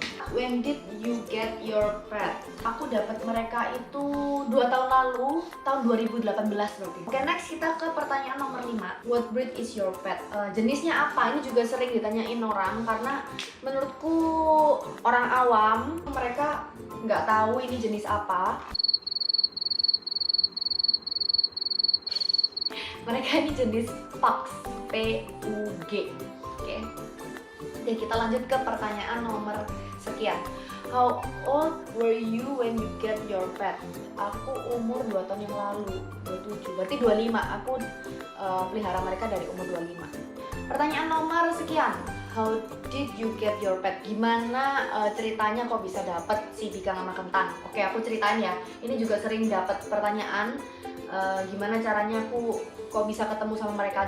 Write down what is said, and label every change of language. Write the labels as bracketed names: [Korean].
[English] When did you get your pet? [Indonesian] Aku dapat mereka itu 2 tahun lalu, tahun 2018 berarti. Oke, next kita ke pertanyaan nomor 5. [English] What breed is your pet? [Indonesian] Jenisnya apa? Ini juga sering ditanyain orang, karena menurutku orang awam mereka nggak tahu ini jenis apa. Mereka ini jenis Pugs, P-U-G. Oke. Jadi kita lanjut ke pertanyaan nomor sekian. [English] How old were you when you get your pet? [Indonesian] Aku umur 2 tahun yang lalu, 27, berarti 25. Aku pelihara mereka dari umur 25. Pertanyaan nomor sekian. [English] How did you get your pet? [Indonesian] Gimana ceritanya kok bisa dapet si Bikang sama Kentang? Oke, aku ceritain ya. Ini juga sering dapat pertanyaan. Gimana caranya aku kok bisa ketemu sama mereka.